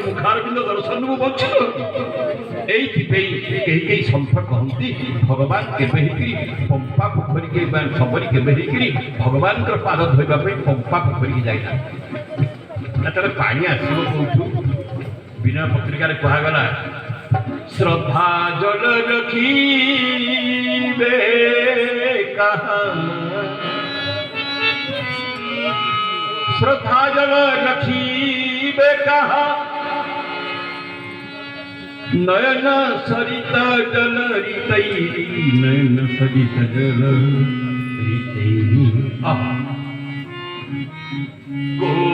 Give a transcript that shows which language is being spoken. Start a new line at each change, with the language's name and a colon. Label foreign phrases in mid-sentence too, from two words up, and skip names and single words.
Odia: ମୁଖାର ବିନ୍ଦ ଦର୍ଶନରୁ ମୁଁ ବଞ୍ଚିତ ଏଇଥିପାଇଁ କେହି କେହି ସନ୍ଥ କହନ୍ତି ଭଗବାନ କେବେ ହେଇକିରି ପମ୍ପା ପୋଖରୀକି ସବରୀ କେବେ ହେଇକିରି ଭଗବାନଙ୍କର ପାଦ ଧୋଇବା ପାଇଁ ପମ୍ପା ପୋଖରୀକି ଯାଇନାହାନ୍ତି ଯେତେବେଳେ ପାଣି ଆସିବ କୋଉଠୁ ବିନୟ ପତ୍ରିକାରେ କୁହାଗଲା ଶ୍ରଦ୍ଧା ଜଳ ରଖିବେ କାହା
Hindi: श्रद्धा जल रखीबे कहा नयन सरित जल रीतई नयन सरित जल रीतई